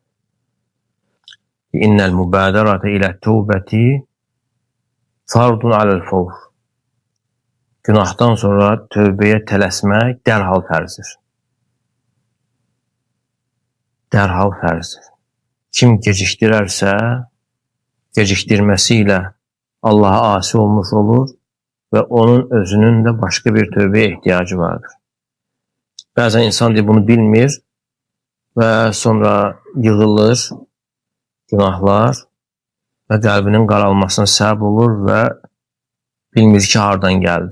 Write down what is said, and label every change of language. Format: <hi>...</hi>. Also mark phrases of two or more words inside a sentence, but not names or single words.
<ar>إن المبادرة إلى التوبة فرض على الفور.</ar> <az>Günahdan sonra tövbəyə tələsmək dərhal fərzdir. Dərhal fərzdir.</az> <tr>Kim gecikdirərsə, gecikdirməsiyle Allah'a asi olmuş olur ve onun özünün de başka bir tövbeye ihtiyacı vardır.</tr> <az>Bazen insan diye bunu bilmir ve sonra yığılır günahlar ve kalbinin qaralmasına səbəb olur ve bilmir ki, hardan geldi.</az>